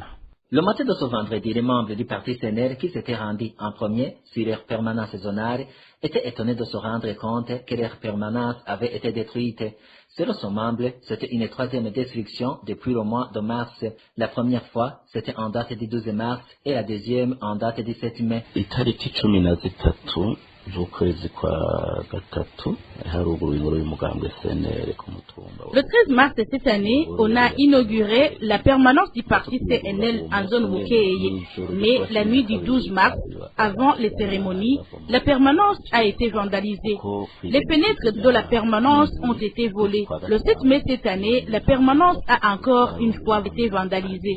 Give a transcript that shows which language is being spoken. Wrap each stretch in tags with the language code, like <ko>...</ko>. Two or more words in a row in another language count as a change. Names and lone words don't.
<fr>Le matin de ce vendredi, les membres du parti CNL qui s'étaient rendus en premier sur leur permanence zonale étaient étonnés de se rendre compte que leur permanence avait été détruite. Selon son membre, c'était une 3e destruction depuis le mois de mars. La première fois, c'était en date du 12 mars et la deuxième en date du 7 mai.</fr> <rn>Itariki 13 z'ukwezi kwa gatatu haruguru y'ingoro y'umugambwe CNL ku mutumba.</rn> <fr>Le 13 mars de cette année, on a inauguré la permanence du parti CNL en zone Mukeye. Mais la nuit du 12 mars, avant les cérémonies, la permanence a été vandalisée. Les fenêtres de la permanence ont été volées. Le 7 mai cette année, la permanence a encore une fois été vandalisée.</fr>